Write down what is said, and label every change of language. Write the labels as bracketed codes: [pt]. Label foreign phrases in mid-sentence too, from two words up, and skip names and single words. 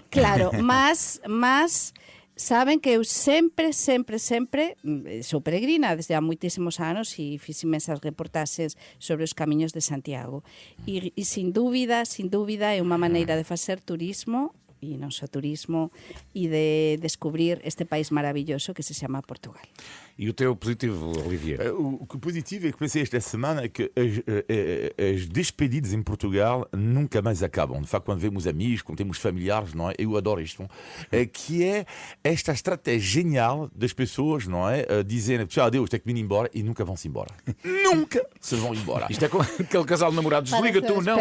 [gl] Claro, mas saben que eu sempre, sou peregrina desde há moitísimos anos e fiz imensas reportaxes sobre os Camiños de Santiago. E sin dúbida, é unha maneira de facer turismo, e non só turismo, e de descobrir este país maravilloso que se chama Portugal. [pt] E o teu positivo, Olivier? O que positivo é que pensei esta semana é que as despedidas em Portugal nunca mais acabam. De facto, quando vemos amigos, quando temos familiares, não é? Eu adoro isto, que é esta estratégia genial das pessoas, não é? Dizendo, tchau, adeus, tenho que vir embora e nunca vão-se embora. Nunca se vão embora. Isto é como aquele casal de namorados, desliga tu, não,